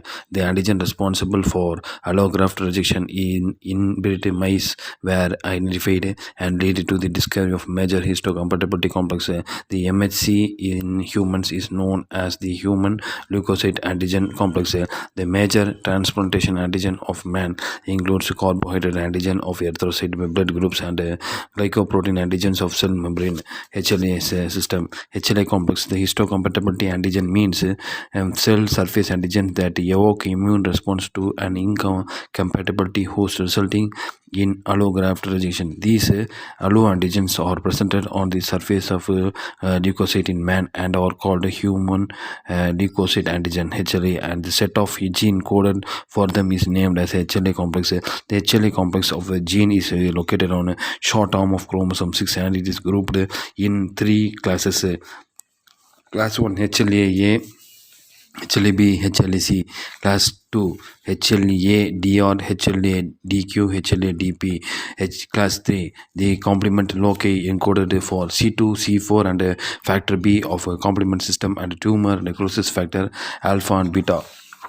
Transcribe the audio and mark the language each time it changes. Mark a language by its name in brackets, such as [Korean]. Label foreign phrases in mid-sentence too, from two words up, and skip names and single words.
[English] The antigen responsible for allograft rejection in inbred mice were identified and led to the discovery of major histocompatibility complex. The MHC in humans is known as the human leukocyte antigen complex. The major transplantation antigen of man includes carbohydrate antigen of erythrocyte blood groups and glycoprotein antigens of cell membrane HLA system. HLA complex, the histocompatibility antigen means cell surface antigen that evoke immune response to an incompatibility host resulting in allograft rejection. These alloantigens are presented on the surface of leukocyte in man and are called human leukocyte antigen HLA, and the set of gene coded for them is named as HLA complex. The HLA complex of a gene is located on a short arm of chromosome 6 and it is grouped in 3 classes. Class 1 HLA-A, HLA-B, HLA-C. Class 2 HLA-DR, HLA-DQ, HLA-DP. Class 3 the complement loci encoded for C2, C4 and factor B of a complement system and tumor necrosis factor alpha and beta.